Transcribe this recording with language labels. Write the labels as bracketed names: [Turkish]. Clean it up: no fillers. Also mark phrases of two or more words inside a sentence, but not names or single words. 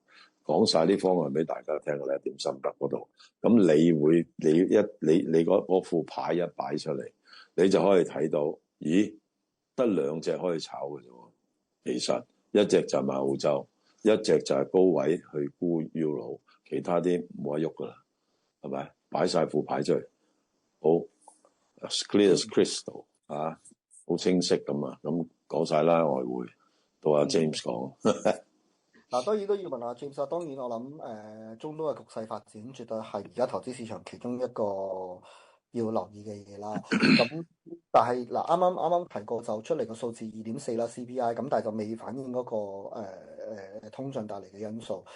[Cantonese] 講晒啲方案俾大家聽嘅咧，點心得嗰度，咁你嗰副牌一擺出嚟，你就可以睇到，咦，得2隻可以炒嘅啫。其實一隻就買澳洲，一隻就係高位去沽 Euro， 其他啲冇得喐噶啦，係咪？擺晒副牌出嚟，好 [English] clear as crystal [Cantonese] 啊，好清晰咁啊，咁講晒啦，外匯到阿 James 講。嗱，當然都要問下 James 啊。當然我諗中東嘅局勢發展絕對係而家投資市場其中一個要留意嘅嘢啦。咁但係嗱，啱啱提過就出嚟個數字2.4啦 CPI，咁但係就未反映嗰個通脹帶嚟嘅因素。